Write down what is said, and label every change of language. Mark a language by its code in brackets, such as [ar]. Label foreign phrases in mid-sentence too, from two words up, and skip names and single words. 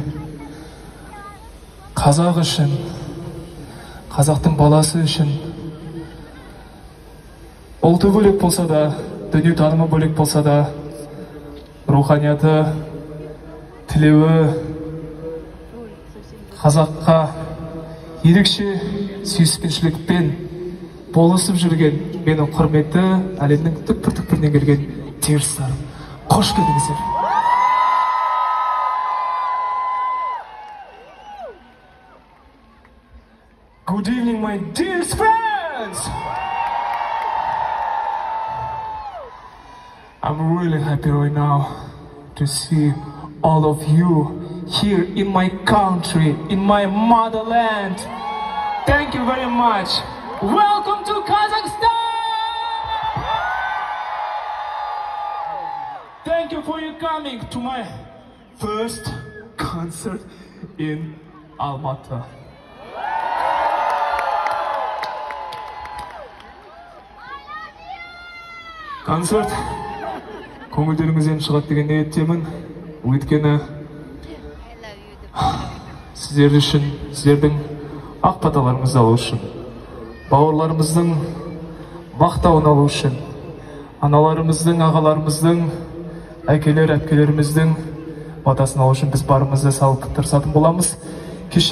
[kk] қазақ үшін, қазақтың баласы үшін ұлты бөлек болса да, дүние танымы бөлек болса да, руханияты, тілеуі қазаққа ерекше сүйіспеншілікпен болысып жүрген менің құрметті әлемнің түкпір-түкпірінен келген терістарым. Қош келдіңіздер. [en] Good evening, my dear friends! I'm really happy right now to see all of you here in my country, in my motherland. Thank you very much. Welcome to Kazakhstan! Thank you for your coming to my first concert in Almaty. [kk] Концерт көңілдеріңізден шығады деген ниеттемін. Өйткені сіздер үшін, сіздердің ақ баталарыңызды алу үшін, бауырларымыздың мақтауын алу үшін, аналарымыздың, ағаларымыздың, әкелер, әпкелеріміздің батасын алу үшін біз барымызды салып тырысатын боламыз.